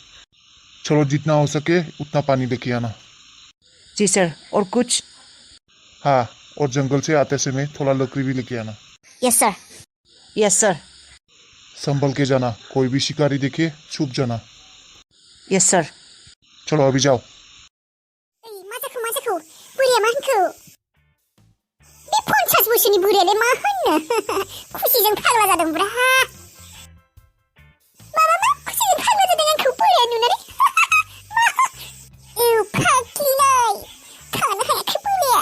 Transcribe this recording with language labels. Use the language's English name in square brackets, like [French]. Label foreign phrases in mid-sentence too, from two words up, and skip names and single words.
[Hindi] चलो जितना हो सके उतना पानी लेके आना। जी सर। और कुछ? हाँ, और जंगल से आते समय थोड़ा लकड़ी भी लेके आना। [English] Yes sir. Yes sir. [Hindi] संभल के जाना, कोई भी शिकारी देखे छुप जाना। [English] Yes sir. [Hindi] चलो अभी जाओ। [Bodo] माजाखौ बुरिया मा होनखो? बे 50 बोसोरनि बुरियालाय मा होननो? खुसिजों फाग्ला जादों ब्रा। मा खुसिजों फाग्ला जादों आंखौ बुरिया नुनानै? औ फाग्लिनाय थानो हायाखै बुरिया।